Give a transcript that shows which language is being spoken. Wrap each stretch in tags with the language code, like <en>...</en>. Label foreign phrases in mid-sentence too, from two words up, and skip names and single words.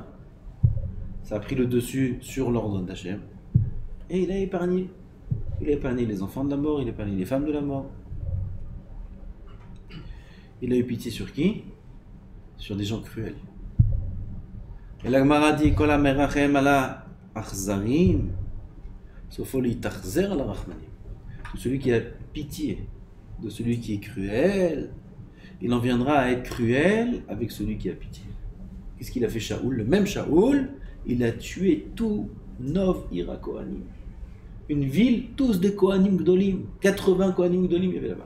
<fr>Ça a pris le dessus sur l'ordre d'Hachem. Et il a épargné. Il a épargné les enfants de la mort, il a épargné les femmes de la mort. Il a eu pitié sur qui? Sur des gens cruels. Et la Gemara dit</fr> <he>כל המרחם על אכזרים סופו להתאכזר על רחמנים.</he> <fr>Celui qui a pitié de celui qui est cruel, il en viendra à être cruel avec celui qui a pitié. Qu'est-ce qu'il a fait Shaoul? Le même Shaoul, il a tué tout Nov</fr> <he>עיר הכהנים.</he> <fr>Une ville, tous des</fr> <he>כהנים גדולים.</he> <fr>80</fr> <he>כהנים גדולים</he> <fr>il y avait là-bas.</fr>